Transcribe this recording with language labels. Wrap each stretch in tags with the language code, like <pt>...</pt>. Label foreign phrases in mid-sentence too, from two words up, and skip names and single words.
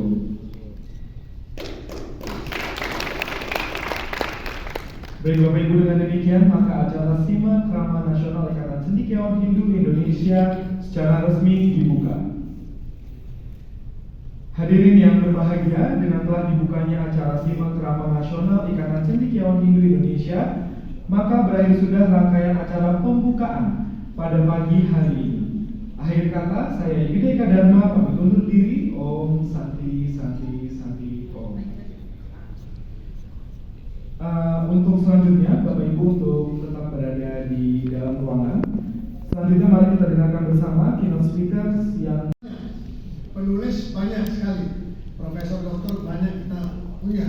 <id>Baik Bapak Ibu, dengan demikian maka acara SIMA Krama Nasional Ikatan Cendekiawan Hindu Indonesia secara resmi dibuka. Hadirin yang berbahagia, dengan telah dibukanya acara SIMA Krama Nasional Ikatan Cendekiawan Hindu Indonesia, maka berakhir sudah rangkaian acara pembukaan pada pagi hari ini. Akhir kata, saya Yudha Eka Dharma pamit undur diri.</id> <sa>Om Santi Om.</sa> <id>Untuk selanjutnya, Bapak Ibu untuk tetap berada di dalam ruangan. Selanjutnya mari kita dengarkan bersama</id> <en>keynote speakers</en> <id>yang penulis banyak sekali, profesor doktor banyak kita punya.</id>